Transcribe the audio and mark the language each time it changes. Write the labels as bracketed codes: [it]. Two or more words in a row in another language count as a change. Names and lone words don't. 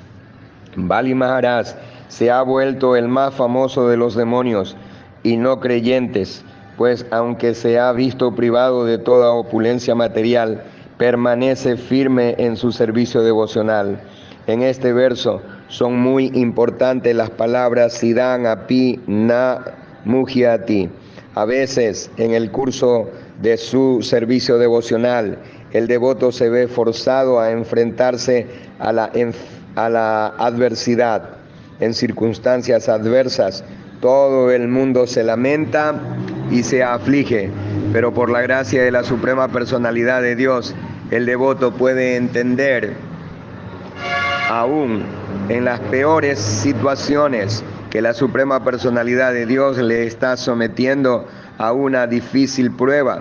[es] Bali Maharaj se ha vuelto el más famoso de los demonios y no creyentes, pues aunque se ha visto privado de toda opulencia material, permanece firme en su servicio devocional. En este verso son muy importantes las palabras [sa] सिद्धान् अपि न मुह्यति. [es] A veces, en el curso de su servicio devocional, el devoto se ve forzado a enfrentarse a la adversidad. En circunstancias adversas, todo el mundo se lamenta y se aflige, pero por la gracia de la Suprema Personalidad de Dios, el devoto puede entender, aún en las peores situaciones, que la Suprema Personalidad de Dios le está sometiendo a una difícil prueba.